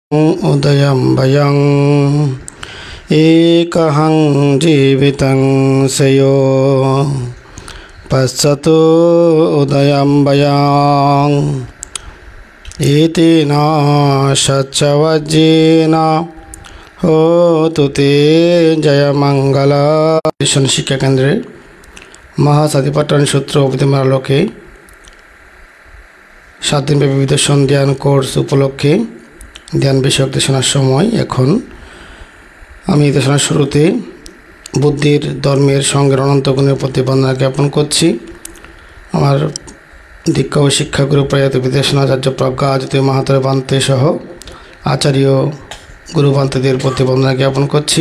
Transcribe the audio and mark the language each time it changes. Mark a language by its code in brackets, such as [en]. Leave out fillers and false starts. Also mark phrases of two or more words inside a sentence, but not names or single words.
[pi] उदयं भयं एकहं जीवितं सयो पश्यतु उदयं भयं इति न सच्चवज्जेन होतु ते जयमंगल। [bn] শিক্ষা কেন্দ্রে মহাসাধিপট্টন সূত্র অভিধর্মের আলোকে 7 দিনব্যাপী বিদর্শন ধ্যান কোর্স উপলক্ষে ধ্যান বিষয়ক দেশনার সময় এখন আমি দেশনার শুরুতে বুদ্ধির ধর্মের সঙ্গে অনন্ত গুণের প্রতি বন্দনা জ্ঞাপন করছি। আমার দীক্ষা ও শিক্ষাগুরু প্রয়াত বিদেশনাচার্য প্রজ্ঞা আচার্য মাহাতর বান্তে সহ আচার্য গুরু বান্তেদের প্রতি বন্দনা জ্ঞাপন করছি।